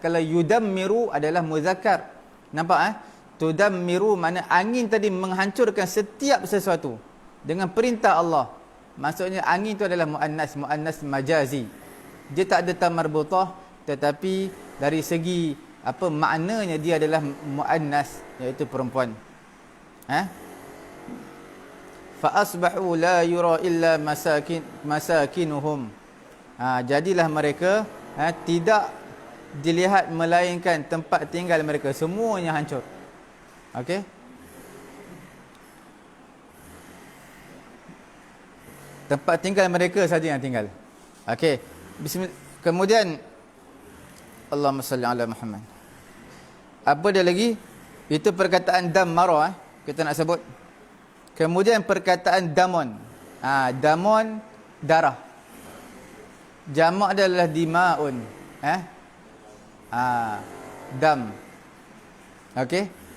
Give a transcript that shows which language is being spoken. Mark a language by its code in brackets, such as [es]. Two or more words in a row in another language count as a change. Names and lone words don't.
[ms] Kalau yudammiru adalah muzakkar. Nampak Tudammiru mana angin tadi menghancurkan setiap sesuatu dengan perintah Allah. Maksudnya angin itu adalah [ar] مؤنث مجازي. [ms] Dia tak ada [ar] تاء مربوطة, [ms] tetapi dari segi maknanya dia adalah muannas, iaitu perempuan. [ar] فأصبحوا لا يرى إلا مساكنهم. [ms] Jadilah mereka tidak dilihat melainkan tempat tinggal mereka, semuanya hancur. Okey. Tempat tinggal mereka saja yang tinggal. Okey. Bismillah. [ar] Kemudian اللهم صل على محمد. [ms] Apa dia lagi? Itu perkataan dammara kita nak sebut. Kemudian perkataan damon. Damon darah. Jamak dia adalah dimaun. Dam. Okey.